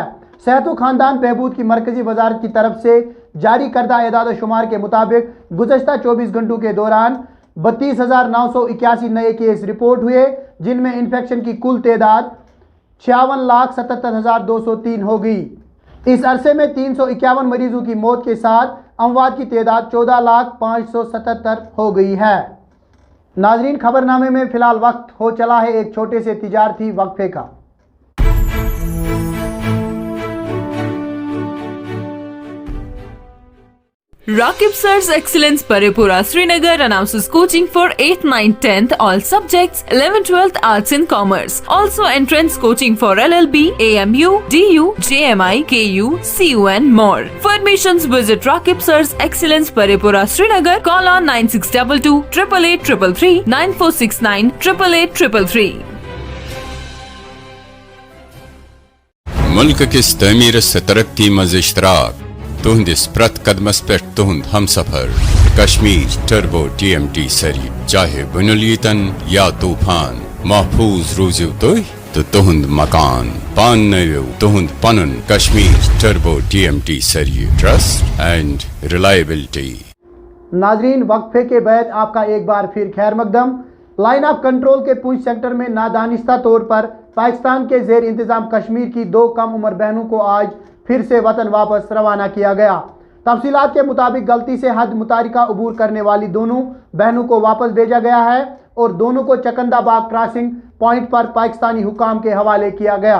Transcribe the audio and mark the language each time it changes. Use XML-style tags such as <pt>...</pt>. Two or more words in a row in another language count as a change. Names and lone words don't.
<ur>صحت و خاندان بہبود کی مرکزی وزارت کی طرف سے جاری کردہ اعداد و شمار کے مطابق گزشتہ 24 گھنٹوں کے دوران 32,981 نئے کیس رپورٹ ہوئے، جن میں انفیکشن کی کل تعداد 56,77,203 ہو گئی۔ اس عرصے میں 351 مریضوں کی موت کے ساتھ اموات کی تعداد 14,577 ہو گئی ہے۔ ناظرین، خبر نامے میں فی الحال وقت ہو چلا ہے ایک چھوٹے سے تجارتی وقفے کا۔</ur> <en>Rakib Sir's Excellence Parepura Srinagar announces coaching for 8th, 9th, 10th all subjects, 11th, 12th Arts and Commerce. Also entrance coaching for LLB, AMU, DU, JMI, KU, CU and more. For admissions visit Rakib Sir's Excellence Parepura Srinagar. Call on 9622 888 333 9469 888 333.</en> <ks>ملک کس تعمیر سے ترقی مز اشتراک تہندس پرت قدمس پہ تہند ہم سفر کشمیر ٹربو TMT سری، چاہے بنلیتن یا طوفان محفوظ روزیو تو تہند مکان پان نویو تہند پنن کشمیر ٹربو TMT سری،</ks> <en>trust and reliability.</en> <ur>ناظرین، وقفے کے بعد آپ کا ایک بار پھر خیر مقدم۔</ur> <en>line of control</en> <ur>کے پونچھ سیکٹر میں نادانستہ طور پر پاکستان کے زیر انتظام کشمیر کی 2 کم عمر بہنوں کو آج پھر سے وطن واپس روانہ کیا گیا. تفصیلات کے مطابق غلطی سے حد متارکہ عبور کرنے والی دونوں بہنوں کو واپس بھیجا گیا ہے اور دونوں کو چکندا باغ</ur> <en>crossing point</en> <ur>پر پاکستانی حکام کے حوالے کیا گیا.</ur>